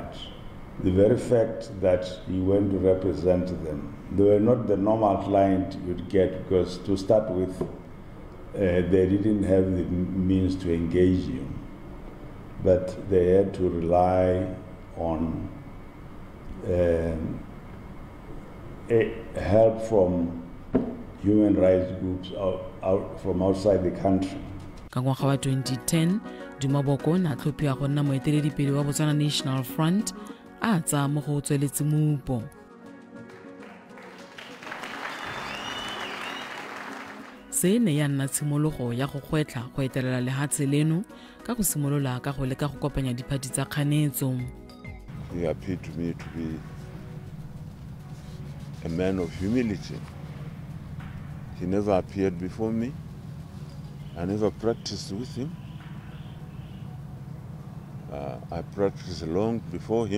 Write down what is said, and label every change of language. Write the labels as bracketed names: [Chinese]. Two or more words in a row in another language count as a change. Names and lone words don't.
[English] The very fact that he went to represent them, they were not the normal client you'd get, because to start with, they didn't have the means to engage him, but they had to rely on help from human rights groups out from outside the country. [Tswana] Ka ngwaga wa 2010 Duma Boko na tlhophiwa go nna moeteledipele wa Botswana National Front a tsa mo go tsweletse mupo. Se ne ya nna tshimologo ya go gwetla go etelela lehatshe leno ka go simolola ka go leka go kopanya diphati tsa kganetso. [English] He appeared to me to be a man of humility. He never appeared before me. I never practiced with him. I practiced long before him.